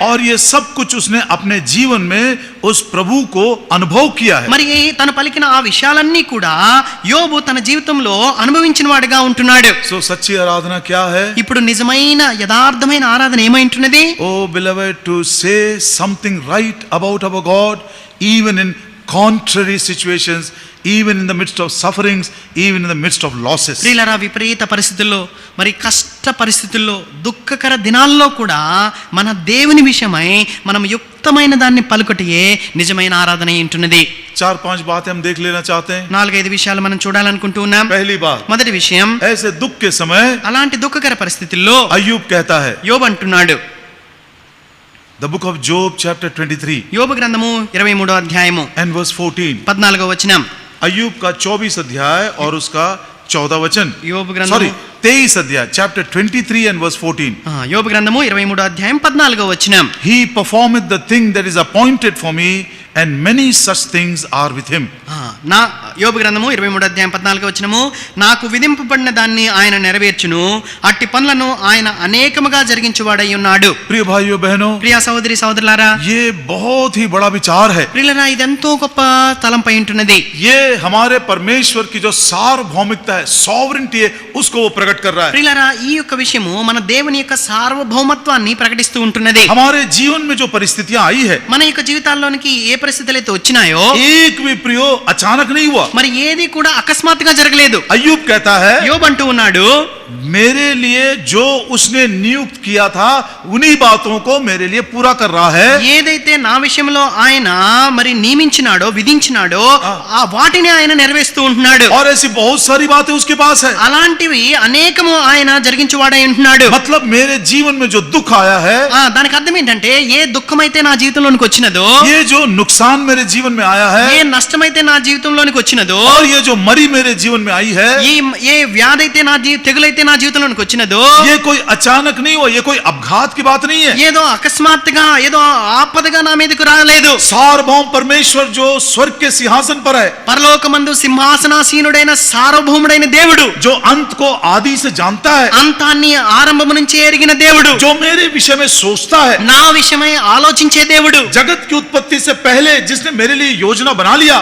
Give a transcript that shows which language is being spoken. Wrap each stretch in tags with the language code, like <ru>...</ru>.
<hi>और ये सब कुछ उसने अपने जीवन में उस प्रभु को अनुभव किया है.</hi> <te>మరి తను పలికిన ఆ విషయాలన్నీ కూడా యోబు తన జీవితంలో అనుభవించిన వాడిగా ఉంటున్నాడు.</te> <hi>So सच्ची आराधना क्या है?</hi> <te>ఇప్పుడు నిజమైన యథార్థమైన ఆరాధన ఏమై ఉంటున్నది?</te> <en>Oh beloved, to say something right about our God even in contrary situations, even in the midst of sufferings, even in the midst of losses.</en> <te>ప్రియులారా, విపరీత పరిస్థితుల్లో, మరి కష్ట పరిస్థితుల్లో, దుఃఖకర దినాల్లో కూడా మన దేవుని విషయమై మనం యుక్తమైన దాన్ని పలుకటియే నిజమైన ఆరాధన ఉంటున్నది.</te> <hi>4-5 बातें हम देख लेना चाहते हैं.</hi> <te>4-5 విషయాలు మనం చూడాలనుకుంటూ ఉన్నాం.</te> <hi>पहली बात,</hi> <te>మొదటి విషయం,</te> <hi>ऐसे दुख के समय</hi> <te>అలాంటి దుఃఖకర పరిస్థితుల్లో</te> <hi>अय्यूब कहता है,</hi> <te>యోబు అంటున్నాడు.</te> <en>the book of Job chapter 23</en> <te>యోబు గ్రంథము 23వ అధ్యాయము</te> <en>and verse 14.</en> <te>14వ వచనం.</te> <hi>अय्यूब का 24 अध्याय और उसका 14 वचन.</hi> <te>యోబు గ్రంథము</te> <en>Sorry 23 अध्याय chapter 23 and verse 14.</en> <te>యోబు గ్రంథము 23వ అధ్యాయం 14వ వచనం.</te> <en>He performeth the thing that is appointed for me and many such things are with him.</en> <te>నా యోబు గ్రంథము 23వ అధ్యాయం 14వ వచనము, నాకు విధింపబడిన దాన్ని ఆయన నెరవేర్చును, అట్టి పనులను ఆయన అనేకముగా జరిగించువాడై ఉన్నాడు.</te> <hi>प्रिय भाइयों बहनों,</hi> <te>ప్రియ సహోదరి సహోదరులారా,</te> <hi>ये बहुत ही बड़ा विचार है.</hi> <te>ప్రియులారా, ఇది ఎంతో గొప్ప తలంపై ఉంటున్నది.</te> <hi>ये हमारे परमेश्वर की जो सार्वभौमिकता है, सॉवरेंटी है, उसको वो प्रकट कर रहा है.</hi> <te>ప్రియులారా, ఈ యొక్క విషయము మన దేవుని యొక్క సార్వభౌమత్వాన్ని ప్రకటిస్తూ ఉంటున్నది.</te> <hi>हमारे जीवन में जो परिस्थितियां आई है,</hi> <te>మన యొక్క జీవితాల్లోనికి ఏ పరిస్థితులు అయితే వచ్చినాయో</te> <hi>एक भी प्रियो अचानक नहीं हुआ.</hi> <te>మరి ఏది కూడా అకస్మాత్తుగా జరగలేదు.</te> <hi>अय्यूब कहता है,</hi> <te>యోబు అంటూ ఉన్నాడు,</te> <hi>मेरे लिए जो उसने नियुक्त किया था उन्हीं बातों को मेरे लिए पूरा कर रहा है.</hi> <te>ఏదైతే నా విషయంలో ఆయన మరి నియమించినాడో విధించినాడో ఆ వాటిని ఆయన నెరవేరుస్తూ ఉంటున్నాడు.</te> <hi>और ऐसी बहुत सारी बातें उसके पास है.</hi> <te>అలాంటివి అనేకము ఆయన జరిగించువాడై ఉంటున్నాడు.</te> <hi>मतलब मेरे जीवन में जो दुख आया है,</hi> <te>దానికి అర్థం ఏంటంటే, ఏ దుఃఖమైతే నా జీవితంలోనికి వచ్చినదో,</te> <hi>ये जो नुकसान मेरे जीवन में आया</hi> <te>ఏ</te> <hi>है,</hi> <te>నష్టమైతే నా జీవితంలోనికి వచ్చినదో,</te> <hi>और ये जो मरी मेरे जीवन में आई है,</hi> <te>ఏ వ్యాధి అయితే తెగులైతే నా జీవితంలోనికి వచ్చినదో,</te> <hi>ये कोई अचानक नहीं हुआ, ये कोई अपघात की बात नहीं है.</hi> <te>ఏదో అకస్మాత్తుగా ఏదో ఆపదగా నా మీదకు రాలేదు.</te> <hi>सार्वभौम परमेश्वर जो स्वर्ग के सिंहासन पर है,</hi> <te>పరలోకమందు సింహాసనాసీనుడైన సార్వభౌముడైన దేవుడు,</te> <hi>जो अंत को आदि से जानता है,</hi> <te>అంతాన్ని ఆరంభము నుంచి ఎరిగిన దేవుడు,</te> <hi>जो मेरे विषय में सोचता है,</hi> <te>నా విషయమై ఆలోచించే దేవుడు,</te> <hi>जगत की उत्पत्ति से पहले जिसने मेरे लिए योजना बना लिया,</hi>